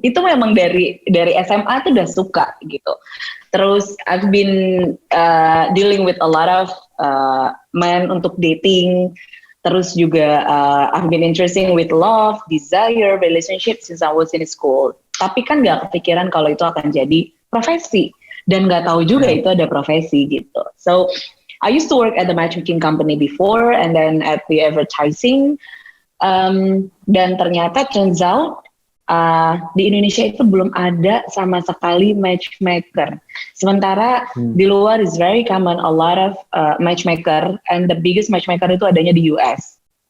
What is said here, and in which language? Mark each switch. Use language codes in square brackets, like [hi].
[id] Itu memang dari SMA tuh udah suka gitu. Terus [en] I've been dealing with a lot of men [id] untuk [en] dating. [id] Terus juga [en] I've been interested with love, desire, relationship since I was in school. [id] Tapi kan gak kepikiran kalau itu akan jadi profesi. Dan gak tahu juga itu ada profesi gitu. [en] So I used to work at the matchmaking company before and then at the advertising. [id] Dan ternyata [en] turns out [id] di Indonesia itu belum ada sama sekali matchmaker. Sementara di luar [en] is very common, a lot of matchmaker, and the biggest matchmaker [id] itu adanya di [en] US.